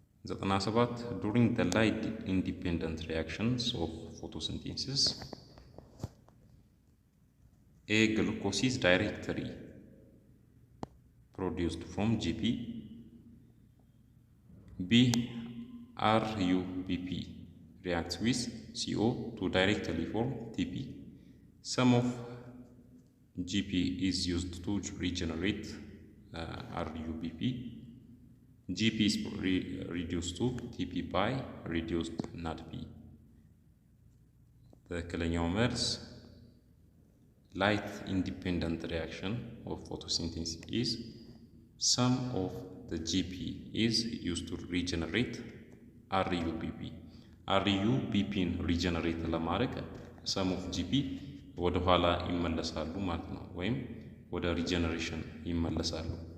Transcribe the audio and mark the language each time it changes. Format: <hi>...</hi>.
<am>ዘጠና ሰባት</am> <en>during the light independent reactions of photosynthesis, A. Glucose is directly produced from GP, B. RUBP reacts with CO to directly form TP. Some of GP is used to regenerate RUBP. GP is reduced to TP by reduced NADP.</en> <am>ትክክለኛው መልስ</am> <en>light independent reaction of photosynthesis is some of the GP is used to regenerate RUBP.</en> <am>RUBPን regenerate ለማድረግ</am> <en>some of GP</en> <am>ወደ ኋላ ይመለሳሉ ማለት ነው፣ ወይም ወደ regeneration ይመለሳሉ።</am>